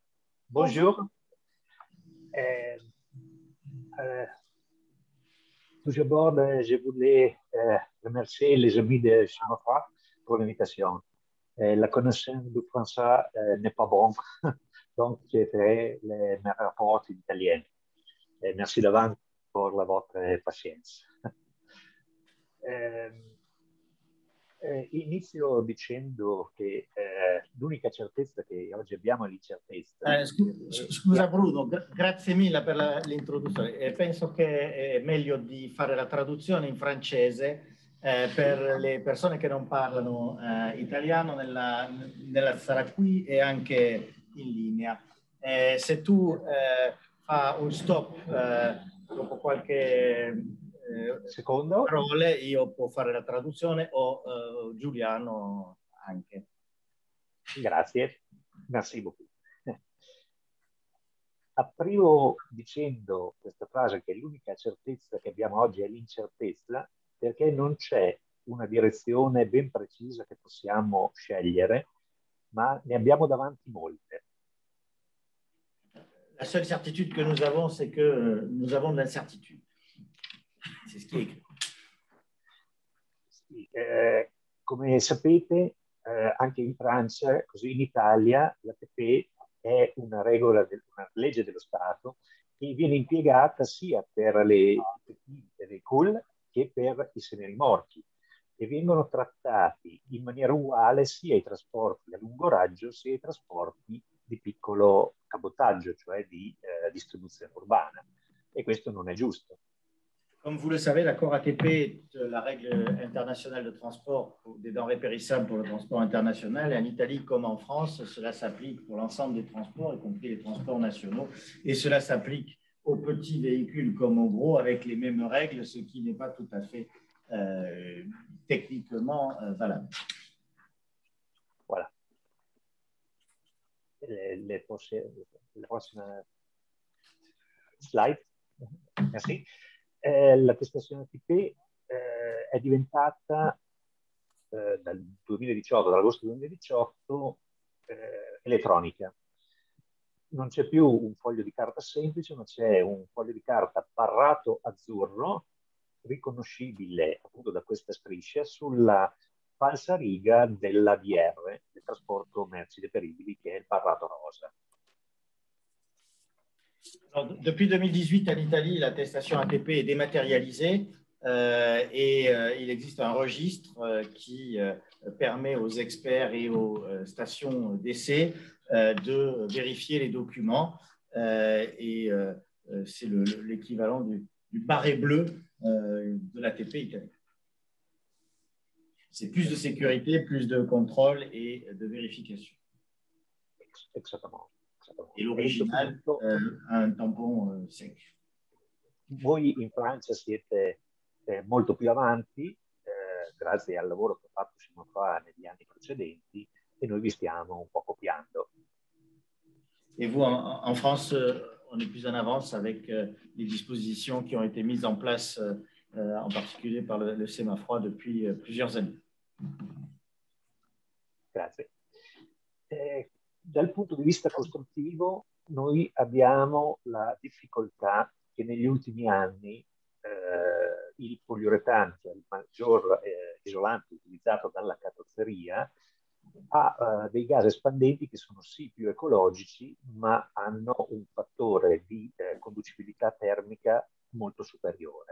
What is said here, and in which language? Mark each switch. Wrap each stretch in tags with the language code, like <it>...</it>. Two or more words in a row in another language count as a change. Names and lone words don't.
<fr>Bonjour. tout d'abord, je voulais remercier les amis de Chinois pour l'invitation. La connaissance du français n'est pas bonne, donc j'ai fait mes rapports in italien. Merci d'avance pour</fr> <it>la vostra pazienza. Inizio dicendo che l'unica certezza che oggi abbiamo è l'incertezza. Scusa Bruno, grazie mille per l'introduzione. Penso che è meglio di fare la traduzione in francese per le persone che non parlano italiano nella sala qui e anche in linea. Se tu fa un stop dopo qualche secondo parole, io può fare la traduzione o Giuliano anche. Grazie,</it> <fr>merci beaucoup.</fr> <it>Aprivo dicendo questa frase che l'unica certezza che abbiamo oggi è l'incertezza, perché non c'è una direzione ben precisa che possiamo scegliere, ma ne abbiamo davanti molte.</it> <fr>La seule certitude que nous avons, c'est que nous avons de l'incertitude. C'est ce qui est écrit.</fr> <it>Come sapete, anche in Francia, così in Italia, l'ATP è una regola, una legge dello Stato che viene impiegata sia per le véhicules che per i semirimorchi e vengono trattati in maniera uguale sia i trasporti a lungo raggio sia i trasporti di piccolo cabotaggio, cioè di distribuzione urbana. E questo non è giusto.</it> <fr>Comme vous le savez, l'accord ATP est la règle internationale de transport des denrées périssables pour le transport international. Et en Italie comme en France, cela s'applique pour l'ensemble des transports, y compris les transports nationaux. Et cela s'applique aux petits véhicules comme aux gros avec les mêmes règles, ce qui n'est pas tout à fait techniquement valable.</fr> <it>Voilà. La prossima slide.</it> <fr>Merci.</fr> <it>L'attestazione ATP è diventata dal 2018, dall'agosto 2018, elettronica. Non c'è più un foglio di carta semplice, ma c'è un foglio di carta barrato azzurro, riconoscibile appunto da questa striscia, sulla falsariga dell'ADR, del trasporto merci deperibili, che è il barrato rosa.</it> <fr>Alors, depuis 2018, en Italie, l'attestation ATP est dématérialisée et il existe un registre qui permet aux experts et aux stations d'essai de vérifier les documents et c'est l'équivalent du barret bleu de l'ATP italien. C'est plus de sécurité, plus de contrôle et de vérification. Exactement. Et l'original</fr> <it>ha un</it> <fr>tampon sec.</fr> <it>Voi in Francia siete molto più avanti, grazie al lavoro che ho fatto fino a negli anni precedenti, e noi vi stiamo un po' copiando.</it> <fr>Et vous, en France, on est plus en avance avec les dispositions qui ont été mises en place, en particulier par le Semafroid depuis plusieurs années.</fr> <it>Grazie. Dal punto di vista costruttivo, noi abbiamo la difficoltà che negli ultimi anni il poliuretano, cioè il maggior isolante utilizzato dalla carrozzeria, ha dei gas espandenti che sono sì più ecologici, ma hanno un fattore di conducibilità termica molto superiore.</it>